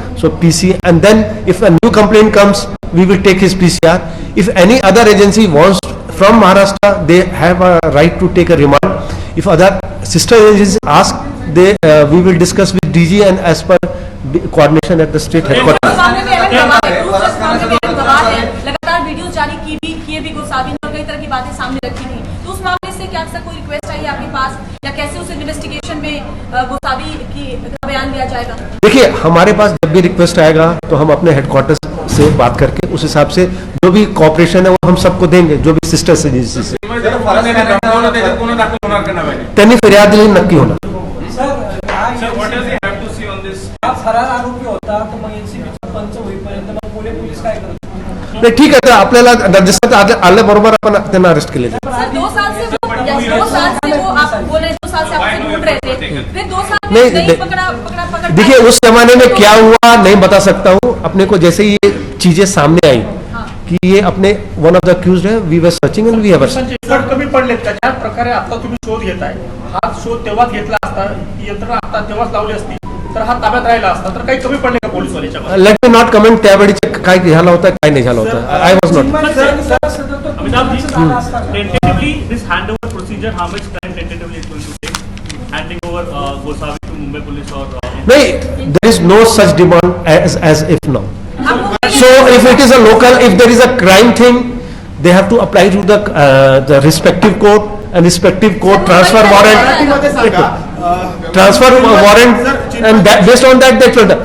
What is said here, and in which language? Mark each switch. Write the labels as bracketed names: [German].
[English] So PC, and then if a new complaint comes, we will take his PCR. If any other agency wants from Maharashtra, they have a right to take a remand. If other sister agencies ask, we will discuss with DG and as per coordination at the state headquarters. [Hindi] इस मामले में अहम गवाह है, दूसरे इस मामले में अहम गवाह है, लगातार वीडियोस जारी किए भी गोसावी ने और कई तरह की बातें सामने रखी थी, तो उस मामले से क्या सर कोई रिक्वेस्ट आई है आपके पास या कैसे उस इन्वेस्टिगेशन में गोसावी का बयान लिया जाएगा? देखिए, हमारे पास जब भी रिक्वेस्ट आएगा तो हम अपने हेडक्वार्टर्स से बात करके उस हिसाब से जो भी कॉपरेशन है वो हम सबको देंगे, जो भी सिस्टर्स एजेंसी से [Marathi] त्यांनी फिर्याद दिली नक्की होणार. फरार आरोपी होता तर मग एनसीबीचा पंच होईपर्यंत मग पुणे पोलीस काय करतात? नाही, ठीक आहे, तर आपल्याला रजिस्टर आल्याबरोबर आपण त्यांना अरेस्ट केले. [Hindi] सर 2 साल से वो आप बोल रहे हैं 2 साल से आपसे ढूंढ रहे थे, फिर 2 साल में नहीं पकड़ा देखिए, उस जमाने में क्या हुआ नहीं बता सकता हूँ. अपने को जैसे ये चीजें सामने आई की ये अपने वन ऑफ द अक्यूज्ड है, [English] we were searching and we have [Marathi] पण कमी पडलेत का? ज्या प्रकारे आता तुम्ही शोध घेताय, हा शोध तेव्हाच घेतला असता, यंत्रणा आता तेव्हाच लावली असती तर हा ताब्यात राहिला असता, तर काही कमी पडले का पोलीसवाल्याच्या? [English] let me not comment [Marathi] त्यावेळीचे काय झालं होतं काय नाही झालं होतं. [English] I was not. Amitabh ji, tentatively this handover procedure, how much time tentatively is going to take? Handing over Gosavi to Mumbai Police or नहीं, there is no such demand as if now. So if it is a local, if there is a crime thing, they have to apply to the respective court and respective court transfer warrant and that, based on that they will.